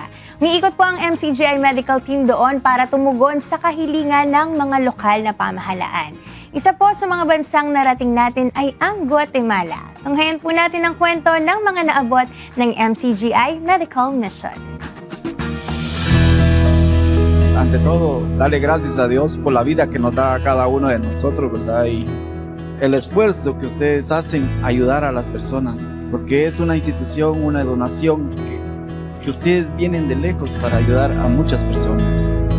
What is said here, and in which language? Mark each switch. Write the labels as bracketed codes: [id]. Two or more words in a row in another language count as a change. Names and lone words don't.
[tl] Umiikot po ang MCGI Medical Team doon para tumugon sa kahilingan ng mga lokal na pamahalaan. Isa po sa mga bansang narating natin ay ang Guatemala. Tunghayan po natin ang kwento ng mga naabot ng MCGI Medical Mission. [es] Ante todo, darle gracias a Dios por la vida que nos da a cada uno de nosotros, ¿verdad? Y el esfuerzo que ustedes hacen ayudar a las personas, porque es una institución, una donación que ustedes vienen de lejos para ayudar a muchas personas.